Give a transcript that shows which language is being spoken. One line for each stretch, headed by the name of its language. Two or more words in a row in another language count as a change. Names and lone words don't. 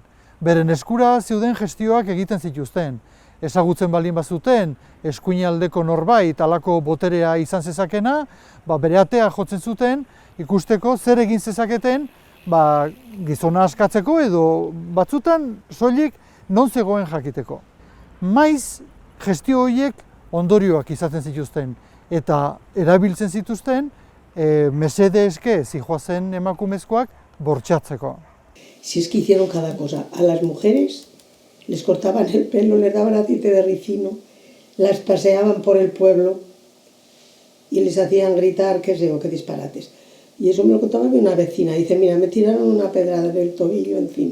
Basque: Beren eskura zeuden gestioak egiten zituzten. Ezagutzen baldin bazuten, eskuinaldeko norbait halako boterea izan zezakena, bere atea jotzen zuten, ikusteko zer egin zezaketen, gizona askatzeko edo batzutan soilik non zegoen jakiteko. Maiz, gestio horiek ondorioak izaten zituzten eta erabiltzen zituzten, mesede eske zijoazen emakumezkoak bortxatzeko.
Spanish: Si es que hicieron cada cosa. A las mujeres les cortaban el pelo, les daban aceite de ricino, las paseaban por el pueblo y les hacían gritar, qué disparates. Y eso me lo contaba una vecina. Dice, mira, me tiraron una pedrada del tobillo encima.